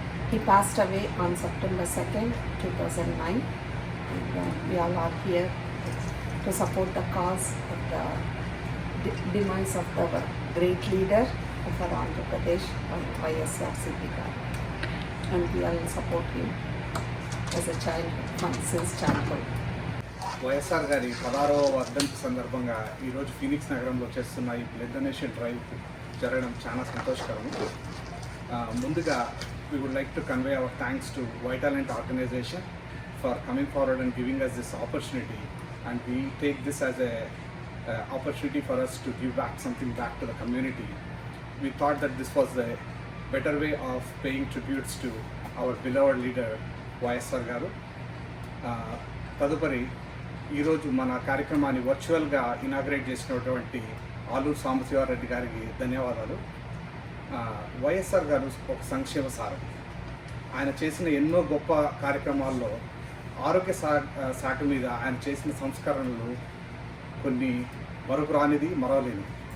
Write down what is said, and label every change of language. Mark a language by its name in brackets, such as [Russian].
[English] He passed away on September 2nd, 2009, and we all are here to support the cause of the demise of the great leader of our Andhra Pradesh, YSRCP guy. And we all support him as a child since childhood. [Telugu] YSR గారి 16వ వర్ధంతి సందర్భంగా ఈరోజు Phoenix నగరంలో చేస్తున్న ఈ blood donation drive జరగడం చాలా సంతోషకరం. [English] ముందుగా we would like to convey our thanks to Vitalent organization for coming forward and giving us this opportunity, and we take this as a opportunity for us to give back something back to the community. We thought that this was a better way of paying tributes to our beloved leader YSR garu. [Telugu] తదుపరి ఈరోజు మన కార్యక్రమాన్ని వర్చువల్గా inaugurate చేసినటువంటి ఆలూరు సాంబశివారెడ్డి గారికి ధన్యవాదాలు. వైఎస్ఆర్ గారు ఒక సంక్షేమ సారథి. ఆయన చేసిన ఎన్నో గొప్ప కార్యక్రమాల్లో ఆరోగ్య శాఖ మీద ఆయన చేసిన సంస్కరణలు కొన్ని మరపురానిది, మరవలేనిది.